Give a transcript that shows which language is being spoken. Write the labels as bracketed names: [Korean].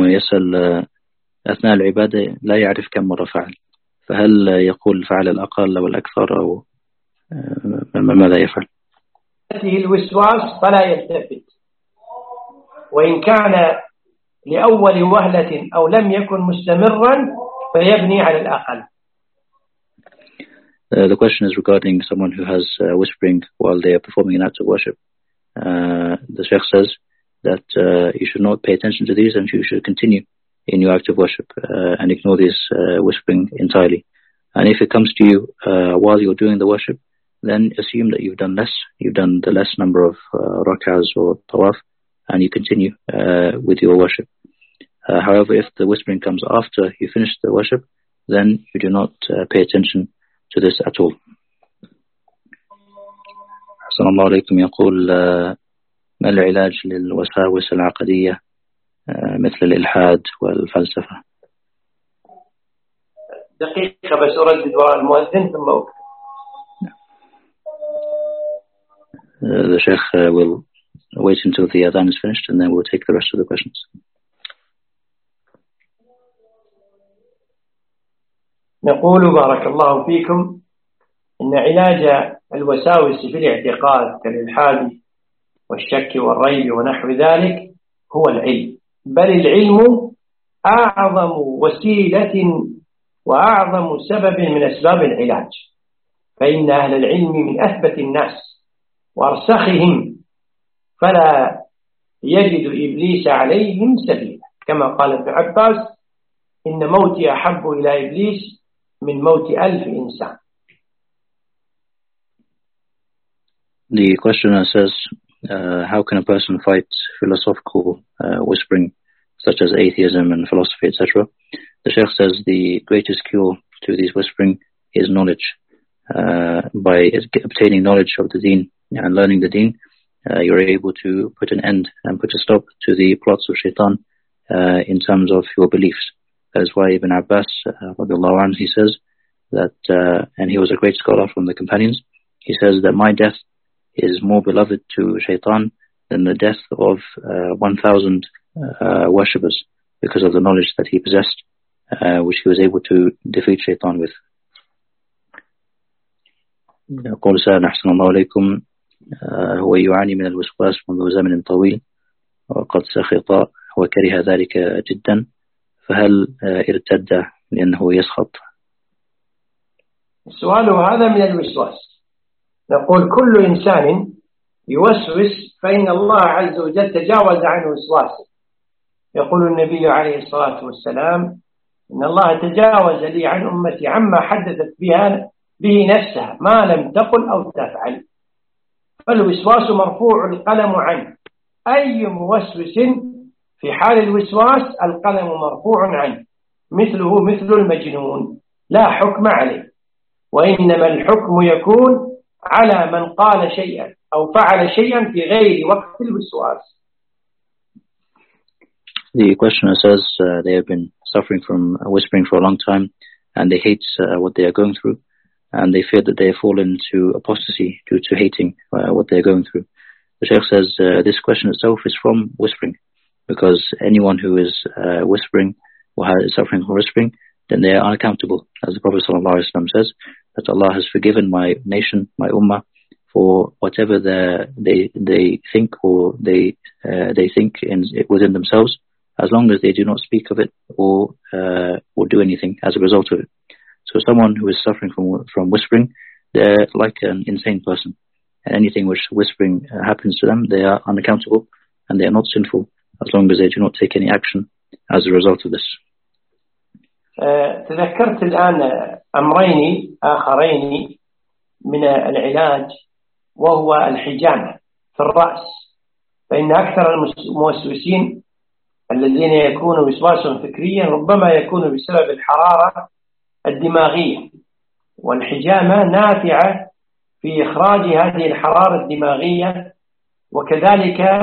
[Arabic] ويسأل: أثناء العبادة لا يعرف كم مرة فعل، فهل يقول فعل الأقل أو الأكثر أو ماذا يفعل؟ هذه الوسواس فلا يلتفت، وإن كان لأول وهلة أو لم يكن مستمرا فيبني على الأقل. [English] The question is regarding someone who has whispering while they are performing an act of worship. The Sheikh says that you should not pay attention to these and you should continue in your act of worship and ignore this whispering entirely. And if it comes to you while you're doing the worship, then assume that you've done less, you've done the less number of rak'ahs or tawaf, and you continue with your worship. However, if the whispering comes after you finish the worship, then you do not pay attention to this at all. [Arabic] As-salamu alaykum. يقول: ما العلاج للوساوس العقدية مثل الإلحاد والفلسفة؟ دقيقة بس أردد وراء المؤذن ثم [English] The Sheikh will wait until the Adhan is finished and then we'll take the rest of the questions. [Arabic] نقول بارك الله فيكم إن علاج الوساوس في الاعتقاد كالإلحاد والشك والريب ونحو ذلك هو العلم، بل العلم أعظم وسيلة وأعظم سبب من أسباب العلاج. فإن أهل العلم من أثبت الناس وأرسخهم، فلا يجد إبليس عليهم سبيلا، كما قال ابن عباس: إن موتي أحب إلى إبليس من موت ألف إنسان. [English] The questioner says, how can a person fight philosophical whispering such as atheism and philosophy, etc.? The Sheikh says the greatest cure to these whispering is knowledge. By obtaining knowledge of the deen and learning the deen, you're able to put an end and put a stop to the plots of shaitan in terms of your beliefs. That is why Ibn Abbas, radiallahu anhu, he says that, and he was a great scholar from the companions, he says that my death is more beloved to shaitan than the death of 1,000 worshippers because of the knowledge that he possessed, which he was able to defeat shaitan with. [Arabic] يقول سائل: أحسن الله عليكم، هو يعاني من الوسواس منذ زمن طويل وقد سخط وكره ذلك جدا، فهل ارتد لأنه يسخط؟ السؤال هذا من الوسواس. نقول: كل إنسان يوسوس فإن الله عز وجل تجاوز عن وسواسه. يقول النبي عليه الصلاة والسلام: إن الله تجاوز لي عن أمتي عما حدثت به نفسها ما لم تقل أو تفعل. فالوسواس مرفوع القلم عنه، أي موسوس في حال الوسواس القلم مرفوع عنه، مثله مثل المجنون، لا حكم عليه. وإنما الحكم يكون على من قال شيئا أو فعل شيئا في غير وقت الوسواس. [English] The questioner says they have been suffering from whispering for a long time and they hate what they are going through and they fear that they have fallen into apostasy due to hating what they are going through. The Sheikh says this question itself is from whispering, because anyone who is whispering or is suffering from whispering, then they are unaccountable. As the Prophet Sallallahu Alaihi Wasallam says, that Allah has forgiven my nation, my ummah, for whatever they think within themselves, as long as they do not speak of it or do anything as a result of it. So someone who is suffering from whispering, they're like an insane person. And anything which whispering happens to them, they are unaccountable and they are not sinful as long as they do not take any action as a result of this. [Arabic] تذكرت الآن أمرين آخرين من العلاج وهو الحجامة في الرأس، فإن أكثر الموسوسين الذين يكونوا وسواسهم فكريا ربما يكون بسبب الحرارة الدماغية، والحجامة نافعة في إخراج هذه الحرارة الدماغية، وكذلك